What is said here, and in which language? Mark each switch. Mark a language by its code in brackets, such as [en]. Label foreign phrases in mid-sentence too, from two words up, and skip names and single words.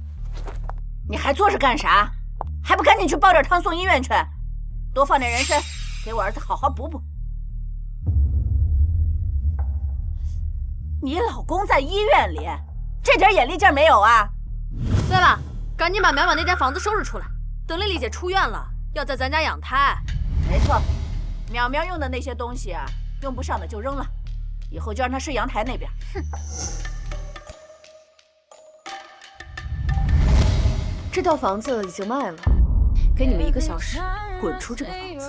[zh] 你還坐着幹啥？還不趕緊去煲點湯送醫院去！多放點人參， 給我兒子好好補補。你老公在醫院裡，這點眼力勁沒有啊？對了，趕緊把淼淼那間房子收拾出來，等麗麗姐出院了，要在咱家養胎。沒錯，淼淼用的那些東西啊，用不上的就扔了，以後就讓她睡陽台那邊。哼。這套房子已經賣了，給你們1個小時，滾出這個房子。